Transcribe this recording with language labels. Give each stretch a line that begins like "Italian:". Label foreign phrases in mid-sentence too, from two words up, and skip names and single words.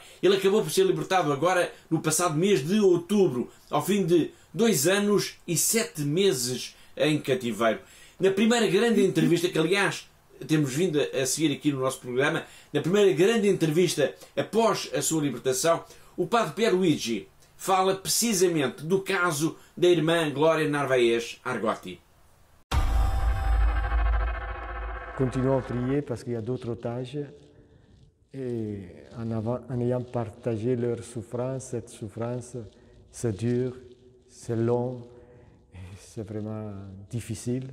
Portuguese: Ele acabou por ser libertado agora no passado mês de outubro, ao fim de 2 anos e 7 meses em cativeiro. Na primeira grande entrevista, que aliás temos vindo a seguir aqui no nosso programa, na primeira grande entrevista após a sua libertação, o padre Pierluigi fala precisamente do caso da irmã Glória Narvaez Argotti.
French: Continuons à prier parce qu'il y a d'autres otages et en ayant partagé leur souffrance, cette souffrance, c'est dur, c'est long, c'est vraiment difficile.